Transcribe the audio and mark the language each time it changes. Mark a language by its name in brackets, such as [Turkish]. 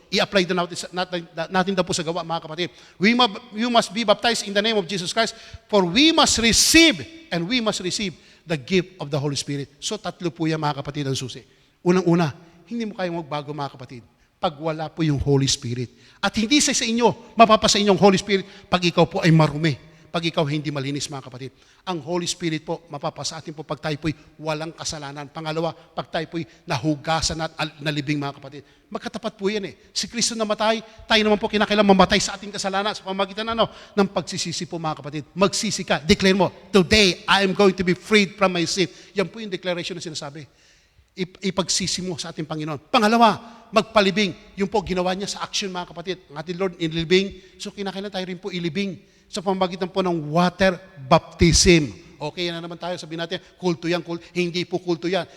[Filipino] I-apply daw natin daw po sa gawa, mga kapatid. [English] You must be baptized in the name of Jesus Christ, for we must receive the gift of the Holy Spirit. [Filipino] So tatlo po yan, mga kapatid, ang susi. Unang-una, hindi mo kayang magbago, mga kapatid, pag wala po yung Holy Spirit. At hindi sa inyo, mapapasa inyong Holy Spirit pag ikaw po ay marumi, pag ikaw hindi malinis, mga kapatid. Ang Holy Spirit po, mapapasa atin po pag tayo po'y walang kasalanan. Pangalawa, pag tayo po'y nahugasan at nalibing, mga kapatid. Magkatapat po yan eh. Si Kristo namatay, tayo naman po kinakailangan mamatay sa ating kasalanan sa pamagitan ng pagsisisi po, mga kapatid. Magsisi ka. Declare mo, [English] today I am going to be freed from my sin. [Filipino] Yan po yung declaration na sinasabi. Ipagsisi mo sa ating Panginoon. Pangalawa, magpalibing. Yung po ginawa niya sa action, mga kapatid. Ang ating Lord, inilibing. So kinakailangan tayo rin po ilibing sa pamamagitan po ng water baptism. Okay, yan na naman tayo. Sabihin natin, kulto yan. Hindi po kulto yan.